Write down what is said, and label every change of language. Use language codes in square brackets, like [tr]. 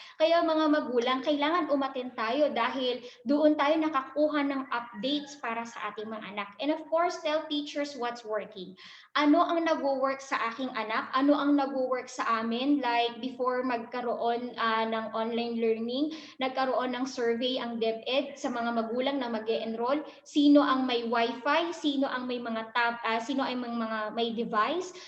[tl] Kaya mga magulang, kailangan umattend tayo dahil doon tayo nakakuha ng updates para sa ating mga anak. [en] And of course, tell teachers what's working. [tl] Ano ang nagwo-work sa aking anak? Ano ang nagwo-work sa amin? [en] Like before [tl] magkaroon ng online learning, nagkaroon ng survey ang DepEd sa mga magulang na mag-e-enroll. Sino ang may wifi? Sino ang may mga sino ay mga may device.